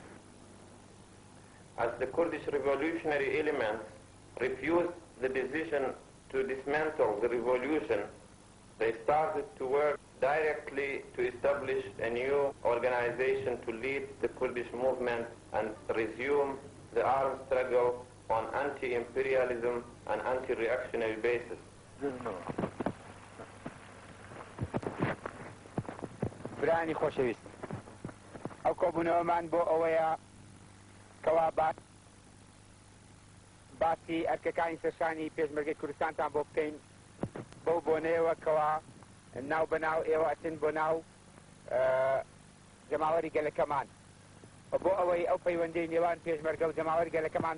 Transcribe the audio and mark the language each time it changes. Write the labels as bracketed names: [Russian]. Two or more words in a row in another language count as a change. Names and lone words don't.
[English] As the Kurdish revolutionary elements refused the decision to dismantle the revolution, they started to work directly to establish a new organization to lead the Kurdish movement and resume the armed struggle on anti-imperialism and anti-reactionary basis. [Central Kurdish] برانی خۆشەویست ئەو کۆبوونەوەمان بۆ ئەوەیە کەوا باسی ئەرکەکانی سەرشانی پێشمەرگەی کوردستانتان بۆ بکەین بەو بۆنەیەوە کەوا ناو بەناو ئێوە ئەچن بۆ ناو جەماوەری گەلەکەمان بۆ ئەوەی ئەو پەیوەندەی نێوان پێشمەرگە و جەماوەری گەلەکەمان